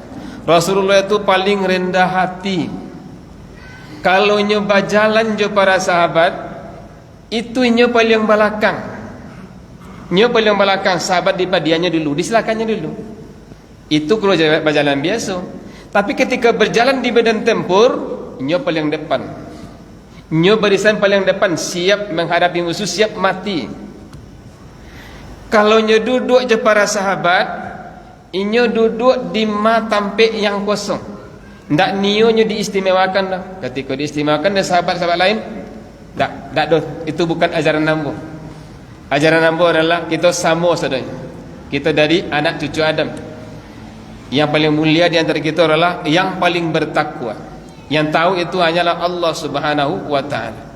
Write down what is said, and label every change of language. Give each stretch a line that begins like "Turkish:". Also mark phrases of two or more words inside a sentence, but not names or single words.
Minangkabau: Rasulullah itu paling rendah hati. Kalau nyoba jalan je para sahabat, itu nyo paling belakang. Nyo paling belakang, sahabat dipadiannya dulu, disilakannya dulu.
Indonesian: Itu kalau berjalan biasa. Tapi ketika berjalan di medan tempur, nyo paling depan. Nyo barisan paling depan, siap menghadapi musuh, siap mati.
Minangkabau: Kalau nyo duduk je para sahabat, inyo duduk di tampik yang kosong. Ndak nio nyo diistimewakan dah.
Indonesian: Ketika diistimewakan dengan sahabat-sahabat lain, tak doh. Itu bukan ajaran nambu. Ajaran nambu adalah kita sama saudara. Kita dari anak cucu Adam. Yang paling mulia di antara kita adalah yang paling bertakwa. Yang tahu itu hanyalah Allah
Arabic: سبحانه وتعالى.